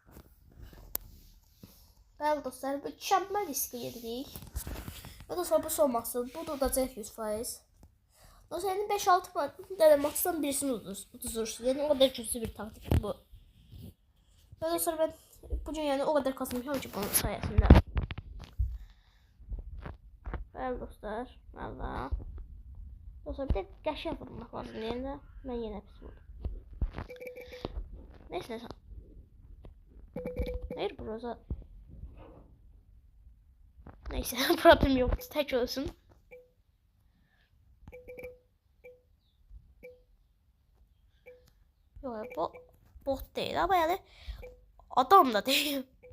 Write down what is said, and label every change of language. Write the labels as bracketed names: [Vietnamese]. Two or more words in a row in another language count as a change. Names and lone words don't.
[Turkish] Bəli dostlar, mükemmel riske girdik. Ve dostlar, bu son maçı. [Azerbaijani] Bu da olacaq [Turkish] 100%. Dostlar, yani 5-6 tane maçtan birisini uduzursun. Yani o kadar kötü bir taktik bu. Ve dostlar, ben bugün yani o kadar kazanmışım ki bunun sayesinde. [Azerbaijani] Bəli dostlar, valla. Dostlar, bir de qəşəng vurmaq lazım deyəndə mən yenə pis vurdum. [Turkish] Neyse. Hayır, burası. Neyse, problem yok, tek olsun. Yok, bu bot değil ama yani adam da değil.